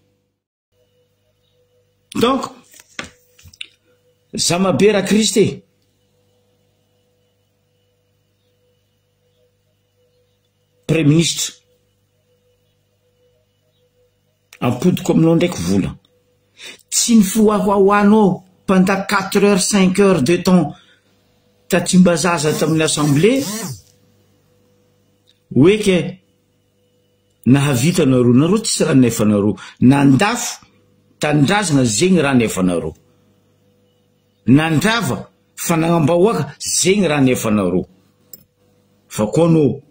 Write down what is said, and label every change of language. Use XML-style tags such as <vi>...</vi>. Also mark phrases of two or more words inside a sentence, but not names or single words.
<mg>donc Zamabe ra Kristy</mg> <fr>Premier ministre</fr> <mg>ampodiko aminao ndraiky vola tsy ny fihoahoahoanao</mg> <fr>pendant 4 heures 5 heures de temps</fr> <mg>tatsimbazaza tamin'ny assemblée oeke nahavita nareo tsisy raha nefanareo nandafo tandrazana zegny raha nefanareo nandrava fanagnambahoaka zegny raha nefanareo fa koa anao</mg>